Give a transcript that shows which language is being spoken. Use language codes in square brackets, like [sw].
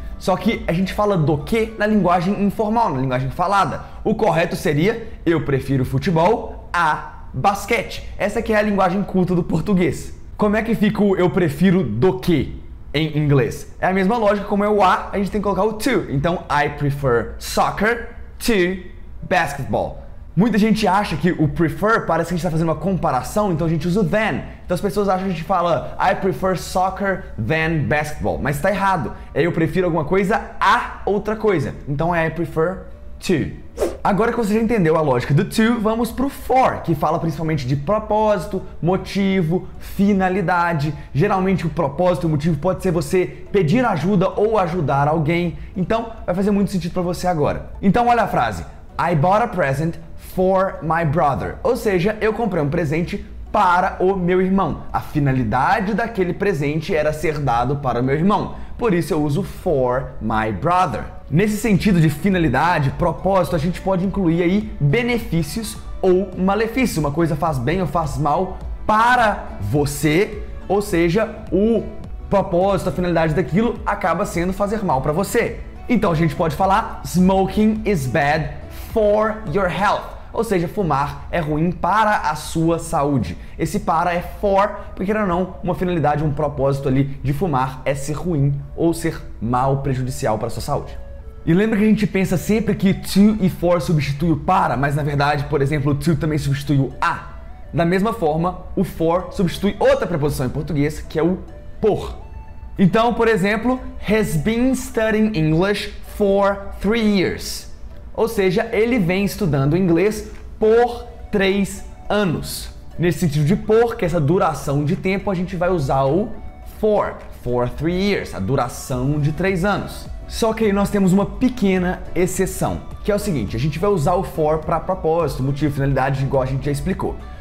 [pt] Só que a gente fala do que na linguagem informal, na linguagem falada. O correto seria eu prefiro futebol a basquete. Essa aqui é a linguagem culta do português. Como é que fica o eu prefiro do que em inglês? É a mesma lógica, como é o a gente tem que colocar o to. Então, [en] I prefer soccer to basketball. [pt] Muita gente acha que o prefer parece que a gente está fazendo uma comparação, então a gente usa o than. Então as pessoas acham que a gente fala [en] I prefer soccer than basketball, [pt] mas está errado. É eu prefiro alguma coisa a outra coisa. Então é [en] I prefer to. [pt] Agora que você já entendeu a lógica do to, vamos pro for, que fala principalmente de propósito, motivo, finalidade. Geralmente o propósito, o motivo pode ser você pedir ajuda ou ajudar alguém. Então, vai fazer muito sentido para você agora. Então, olha a frase. [en] I bought a present for my brother. [pt] Ou seja, eu comprei um presente para o meu irmão. A finalidade daquele presente era ser dado para o meu irmão. Por isso eu uso [en] for my brother. [pt] Nesse sentido de finalidade, propósito, a gente pode incluir aí benefícios ou malefícios. Uma coisa faz bem ou faz mal para você, ou seja, o propósito, a finalidade daquilo acaba sendo fazer mal para você. Então a gente pode falar [en] smoking is bad for your health. [pt] Ou seja, fumar é ruim para a sua saúde. Esse para é for, porque não, uma finalidade, um propósito ali de fumar é ser ruim ou ser mal, prejudicial para a sua saúde. E lembra que a gente pensa sempre que to e for substitui o para, mas na verdade, por exemplo, o to também substitui o a. Da mesma forma, o for substitui outra preposição em português, que é o por. Então, por exemplo, [en] has been studying English for 3 years. [pt] Ou seja, ele vem estudando inglês por 3 anos. Nesse sentido de por, que essa duração de tempo, a gente vai usar o [en] for 3 years, [pt] a duração de 3 anos. Só que aí nós temos uma pequena exceção, que é o seguinte, a gente vai usar o for para propósito, motivo, finalidade, igual a gente já explicou.